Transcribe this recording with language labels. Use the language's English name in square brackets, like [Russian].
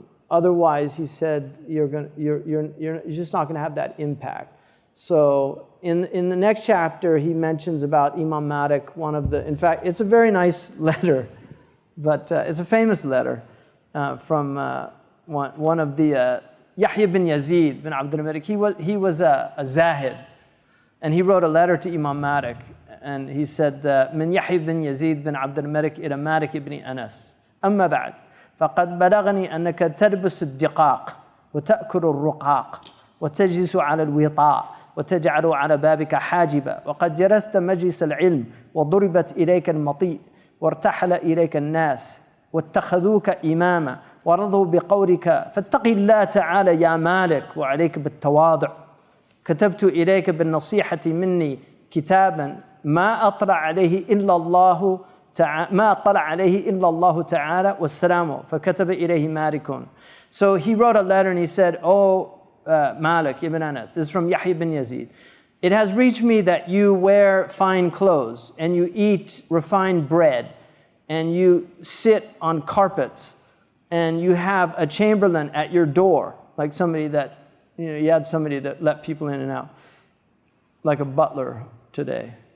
[English] Otherwise, he said, you're just not going to have that impact. So in the next chapter, he mentions about Imam Malik, in fact, it's a very nice letter, but it's a famous letter from one of the, Yahya bin Yazid bin Abdul Malik. He was a zahid, and he wrote a letter to Imam Malik, and he said, [Arabic] من يحيى بن يزيد بن عبد الملك إلى مالك بن أنس أما بعد فقد بلغني أنك تلبس الدقاق وتأكل الرقاق وتجلس على الوطاء وتجعل على بابك حاجبا وقد جلست مجلس العلم وضربت إليك المطيء وارتحل إليك الناس واتخذوك إماما ورضوا بقولك فاتق الله تعالى يا مالك وعليك بالتواضع كتبت إليك بالنصيحة مني كتابا ما أطلع عليه إلا الله ما اطلع عليه إلا الله تعالى والسلام فكتب إليه مالك. [English] So he wrote a letter and he said, "Oh Malik ibn Anas, this is from Yahya ibn Yazid. It has reached me that you wear fine clothes and you eat refined bread and you sit on carpets and you have a chamberlain at your door," like somebody that, you had somebody that let people in and out, like a butler today.